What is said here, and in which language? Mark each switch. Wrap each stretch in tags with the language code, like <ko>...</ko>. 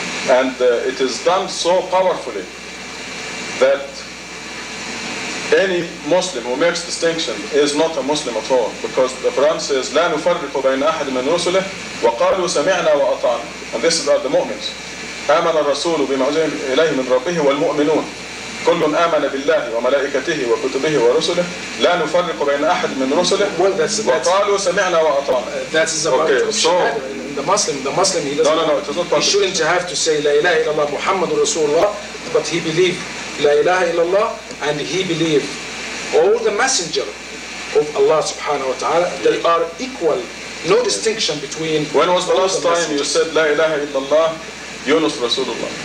<en>And it is done so powerfully that any Muslim who makes distinction is not a Muslim at all, because the Quran says</en> <ar>لا نفرق بين أحد من رسله وقالوا سمعنا وأطعنا.</ar> <en>And this are the mu'mins.</en> <ar>آمن الرسول بما أنزل إليه من ربه والمؤمنون كل آمن بالله وملائكته وكتبه ورسله لا نفرق بين أحد من رسله وقالوا سمعنا وأطعنا.</ar> <en>That is about shahada. The Muslim he doesn't. No, it is not. He shouldn't have to say</en> <ar>La ilaha illallah Muhammadur Rasulullah,</ar> <en>but he believed La ilaha illallah, and he believed all the messenger of Allah subhanahu wa ta'ala, they are equal. No distinction between. When was the last time you said</en> <ar>La ilaha illallah Yunus Rasulullah?</ar>